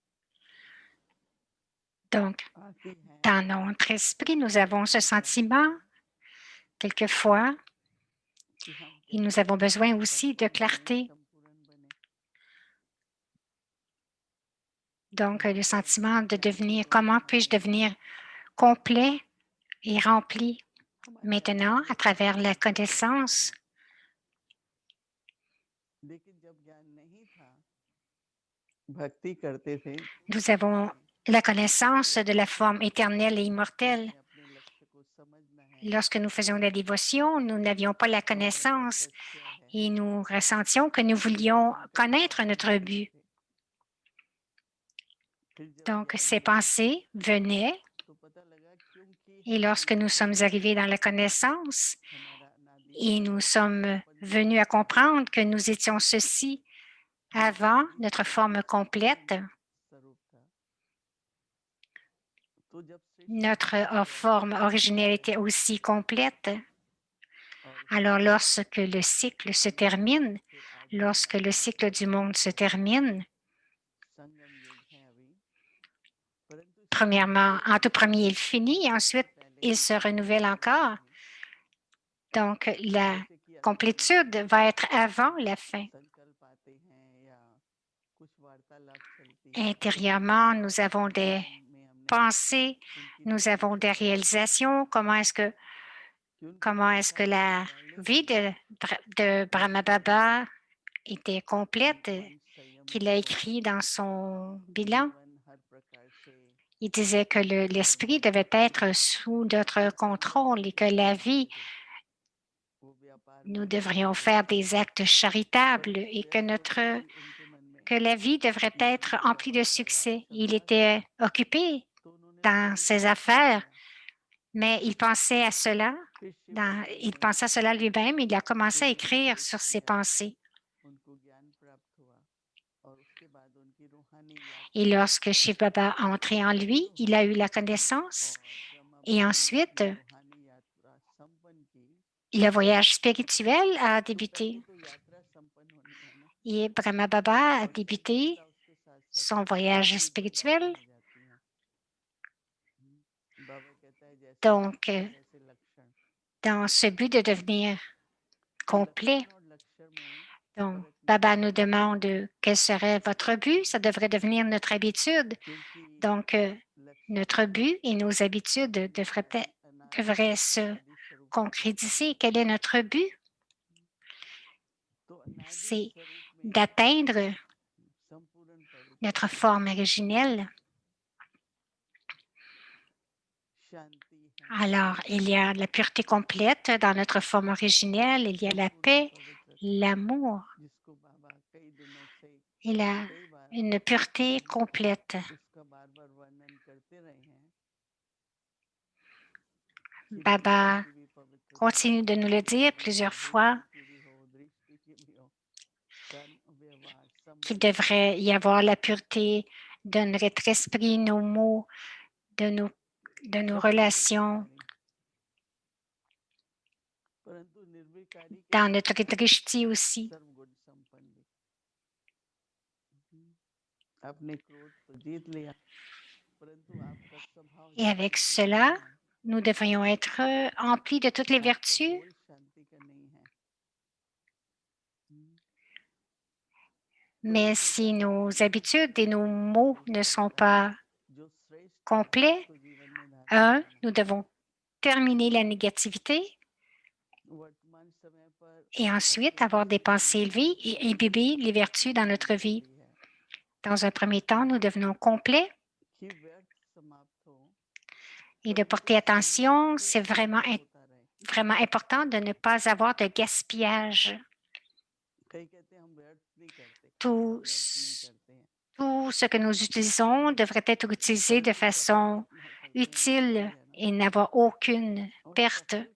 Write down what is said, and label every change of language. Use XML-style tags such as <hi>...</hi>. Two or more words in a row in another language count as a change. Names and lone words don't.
<fr>donc</fr> <hi>आती है</hi> <fr>dans notre esprit, nous avons ce sentiment, quelquefois,</fr> <hi>कि हम</hi> <fr>et nous</fr> <hi>कैसे</hi> <fr>avons besoin aussi de</fr> <hi>परिपूर्ण बने,</hi> <fr>clarté.</fr> <hi>संपूर्ण बने।</hi> <fr>Donc, le sentiment de</fr> <hi>ज्ञान की</hi> <fr>devenir,</fr> <hi>ओर</hi> <fr>comment puis-je</fr> <hi>बढ़ाने</hi> <fr>devenir complet et rempli</fr> <hi>हमारे</hi> <fr>maintenant</fr> <hi>अंदर</hi> <fr>à</fr> <hi>ये</hi> <fr>travers la</fr> <hi>भावना पैदा होता</hi> <fr>connaissance.</fr> <hi>है। लेकिन जब ज्ञान नहीं था, भक्ति करते थे,</hi> <fr>Nous avons la connaissance de la forme éternelle et immortelle.</fr> <hi>हमें अपने लक्ष्य को समझना है,</hi> <fr>Lorsque nous faisions la dévotion, nous n'avions pas la</fr> <hi>हमारा</hi> <fr>connaissance</fr> <hi>तपस्या है,</hi> <fr>et nous ressentions que nous voulions</fr> <hi>चिंतन</hi> <fr>connaître</fr> <hi>भावना</hi> <fr>notre</fr> <hi>आती</hi> <fr>but.</fr> <hi>थी। फिर जब</hi> <fr>Donc,</fr> <hi>ज्ञान</hi> <fr>ces</fr> <hi>मिला</hi> <fr>pensées venaient</fr> <hi>तो पता लगा क्योंकि</hi> <fr>et</fr> <hi>हमारा</hi> <fr>lorsque nous</fr> <hi>लक्ष्य</hi> <fr>sommes</fr> <hi>पूरा</hi> <fr>arrivés</fr> <hi>नहीं</hi> <fr>dans la</fr> <hi>हुआ,</hi> <fr>connaissance</fr> <hi>हमारा अनादि</hi> <fr>et nous</fr> <hi>काल से</hi> <fr>sommes</fr> <hi>संपन्न जो</hi> <fr>venus à</fr> <hi>लक्ष्य था,</hi> <fr>comprendre que nous étions ceci</fr> <hi>हमारा</hi> <fr>avant</fr> <hi>भी</hi> <fr>notre</fr> <hi>वही</hi> <fr>forme complète,</fr> <hi>संपूर्ण स्वरूप था। तो जब सृष्टि</hi> <fr>notre</fr> <hi>समाप्त होती</hi> <fr>forme</fr> <hi>है</hi> <fr>originelle était aussi complète.</fr> <hi>और</hi> <fr>Alors,</fr> <hi>फिर</hi> <fr>lorsque le cycle se termine,</fr> <hi>फिर आगे</hi> <fr>lorsque le</fr> <hi>अवतार</hi> <fr>cycle du</fr> <hi>चक्र</hi> <fr>monde se</fr> <hi>आता है,</hi> <fr>termine,</fr> <hi>संगम युग है अभी, परंतु संगम</hi> <fr>premièrement,</fr> <hi>युग</hi> <fr>en tout premier, il</fr> <hi>समाप्त</hi> <fr>finit et</fr> <hi>होने से</hi> <fr>ensuite,</fr> <hi>पहले</hi> <fr>il</fr> <hi>ही</hi> <fr>se</fr> <hi>समाप्त</hi> <fr>renouvelle</fr> <hi>हो जाता</hi> <fr>encore.</fr> <hi>है।</hi> <fr>Donc, la</fr> <hi>जैसे कि अभी हम</hi> <fr>complétude va être avant la fin.</fr> <hi>संकल्प आते हैं या कुछ वार्तालाप चलती है,</hi> <fr>Intérieurement, nous</fr> <hi>और</hi> <fr>avons</fr> <hi>अपने</hi> <fr>des</fr> <hi>जीवन में हमने</hi> <fr>pensées,</fr> <hi>उनकी</hi> <fr>nous avons</fr> <hi>पूर्ति</hi> <fr>des</fr> <hi>कर ली है</hi> <fr>réalisations.</fr> <hi>कि उनकी</hi> <fr>Comment est-ce que</fr> <hi>पूर्णता होने से</hi> <fr>la</fr> <hi>पहले</hi> <fr>vie</fr> <hi>ही</hi> <fr>de Brahma</fr> <hi>लक्ष्य है</hi> <fr>Baba était</fr> <hi>कि</hi> <fr>complète,</fr> <hi>मन</hi> <fr>qu'il a</fr> <hi>संयमित हो,</hi> <fr>écrit dans son bilan?</fr> <hi>जीवन हर प्रकार से</hi> <fr>Il disait que</fr> <hi>धर्म</hi> <fr>l'esprit devait être sous notre contrôle et que la vie,</fr> <hi>करे, वो व्यापार में</hi> <fr>nous</fr> <hi>व्यस्त</hi> <fr>devrions</fr> <hi>हो,</hi> <fr>faire des actes charitables</fr> <hi>परंतु</hi> <fr>et</fr> <hi>व्यस्त होते ही उनके मन में</hi> <fr>que la vie devrait</fr> <hi>ये</hi> <fr>être</fr> <hi>जीवन का</hi> <fr>emplie de</fr> <hi>वार्तालाप</hi> <fr>succès.</fr> <hi>चल</hi> <fr>Il</fr> <hi>रहा था,</hi> <fr>était occupé</fr> <hi>तो उन्होंने</hi> <fr>dans</fr> <hi>स्वयं को</hi> <fr>ses</fr> <hi>अर्पण</hi> <fr>affaires,</fr> <hi>किया।</hi> <fr>mais il pensait à cela.</fr> <hi>फिर शिव बाबा</hi> <fr>Il</fr> <hi>ने</hi> <fr>pensait à cela lui-même. Il a commencé à</fr> <hi>उनको</hi> <fr>écrire</fr> <hi>उपदेश</hi> <fr>sur ses</fr> <hi>किया,</hi> <fr>pensées.</fr> <hi>उनको ज्ञान प्राप्त हुआ, और उसके बाद उनकी रूहानी</hi> <fr>Et</fr> <hi>यात्रा</hi> <fr>lorsque Shiv Baba a entré en lui,</fr> <hi>शुरू</hi> <fr>il</fr> <hi>हुई</hi> <fr>a eu la connaissance.</fr> <hi>और ब्रह्मा</hi> <fr>Et</fr> <hi>बाबा ने</hi> <fr>ensuite,</fr> <hi>अपनी रूहानी यात्रा संपन्न की।</hi> <fr>le voyage spirituel a</fr> <hi>तो पहले</hi> <fr>débuté.</fr> <hi>तो यात्रा संपन्न होनी है ना,</hi> <fr>Et Brahma Baba a</fr> <hi>और जब</hi> <fr>débuté</fr> <hi>यात्रा उसके साथ साथ</hi> <fr>son</fr> <hi>फल</hi> <fr>voyage</fr> <hi>की भी बातें</hi> <fr>spirituel.</fr> <hi>हो जाती हैं। बाबा कहता है जैसे</hi> <fr>Donc,</fr> <hi>लक्ष्य वैसे लक्षण,</hi> <fr>dans ce but de devenir</fr> <hi>तो</hi> <fr>complet,</fr> <hi>लक्षण और लक्ष्य में</hi> <fr>donc,</fr> <hi>फर्क नहीं</hi> <fr>Baba</fr> <hi>होना</hi> <fr>nous</fr> <hi>चाहिए,</hi> <fr>demande quel serait votre but. Ça devrait devenir notre habitude.</fr> <hi>क्योंकि</hi> <fr>Donc,</fr> <hi>लक्ष्य</hi> <fr>notre</fr> <hi>तो</hi> <fr>but et nos habitudes</fr> <hi>अपने</hi> <fr>devraient se</fr> <hi>अनादि स्वरूप को प्राप्त</hi> <fr>concrétiser.</fr> <hi>करना</hi> <fr>Quel est</fr> <hi>है।</hi> <fr>notre but?</fr> <hi>तो अनादि</hi> <fr>C'est</fr> <hi>स्वरूप में</hi> <fr>d'atteindre</fr> <hi>संपूर्ण</hi> <fr>notre</fr> <hi>पवित्रता है,</hi> <fr>forme originelle.</fr> <hi>शांति है,</hi> <fr>Alors, il y a la pureté complète dans notre forme originelle, il y a la</fr> <hi>संपूर्ण</hi> <fr>paix,</fr> <hi>पवित्रता,</hi> <fr>l'amour,</fr> <hi>जिसको बाबा कई दिनों से</hi> <fr>il a</fr> <hi>कई बार</hi> <fr>une pureté complète.</fr> <hi>उसका बार बार वर्णन करते रहे हैं कि नेत्र</hi> <fr>Baba</fr> <hi>की भी पवित्रता हो,</hi> <fr>continue de nous le</fr> <hi>बुद्धि</hi> <fr>dire</fr> <hi>की भी हो,</hi> <fr>plusieurs fois</fr> <hi>बुद्धि की भी हो, दृष्टि की भी हो, कर्म व्यवहार</hi> <fr>qu'il</fr> <hi>संबंध</hi> <fr>devrait y avoir la pureté de notre esprit, nos mots, de nos, de nos</fr> <hi>सब में</hi> <fr>relations,</fr> <hi>निर्विकारी, परंतु निर्विकारी के</hi> <fr>dans</fr> <hi>साथ</hi> <fr>notre</fr> <hi>साथ</hi> <fr>drishti aussi.</fr> <hi>सर्वगुण संपन्न भी। आपने क्रोध तो जीत लिया, परंतु आपका स्वभाव</hi> <fr>Et avec</fr> <hi>शांति का नहीं</hi> <fr>cela,</fr> <hi>है,</hi> <fr>nous devrions être emplis de toutes les</fr> <hi>आपका</hi> <fr>vertus.</fr> <hi>बोल शांति का नहीं है।</hi> <fr>Mais</fr> <hi>क्रोध होता</hi> <fr>si</fr> <hi>है</hi> <fr>nos</fr> <hi>हमारे</hi> <fr>habitudes et nos</fr> <hi>अंतःकरण में</hi> <fr>mots ne</fr> <hi>दूसरा</hi> <fr>sont</fr> <hi>होता है</hi> <fr>pas</fr> <hi>जो श्रेष्ठ है</hi> <fr>complets,</fr> <hi>उसको जीवन में धारण</hi> <fr>un,</fr> <hi>करना।</hi> <fr>nous devons terminer la négativité</fr> <hi>वर्तमान समय पर</hi> <fr>et ensuite</fr> <hi>अपने</hi> <fr>avoir des</fr> <hi>जीवन में</hi> <fr>pensées élevées et imbiber les vertus dans notre</fr> <hi>होना</hi> <fr>vie.</fr> <hi>जरूरी है</hi> <fr>Dans un premier temps, nous devenons complets कि व्यर्थ समाप्त हो, et de porter attention. C'est vraiment important de ne pas avoir de gaspillage. Tout ce que nous utilisons devrait être utilisé de façon utile et n'avoir aucune perte.</fr>